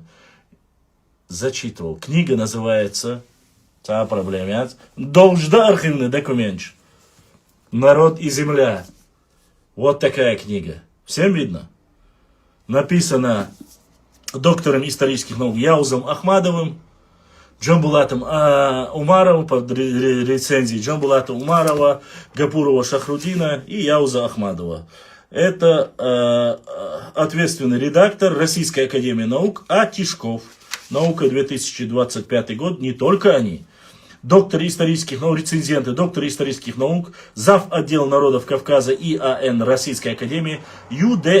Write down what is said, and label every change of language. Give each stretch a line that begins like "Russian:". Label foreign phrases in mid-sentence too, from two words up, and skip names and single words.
Russian: Зачитывал. Книга называется «Та проблема». Должда архивный документ. «Народ и земля». Вот такая книга. Всем видно? Написана доктором исторических наук Яузом Ахмадовым, Джамбулатом Умаровым, под рецензией Джамбулата Умарова, Гапурова Шахрудина и Яуза Ахмадова. Это ответственный редактор Российской академии наук А. Тишков. Наука 2025 год, не только они. Доктор исторических наук, рецензенты, доктор исторических наук, зав. Отдел народов Кавказа ИАН Российской Академии Ю.Д.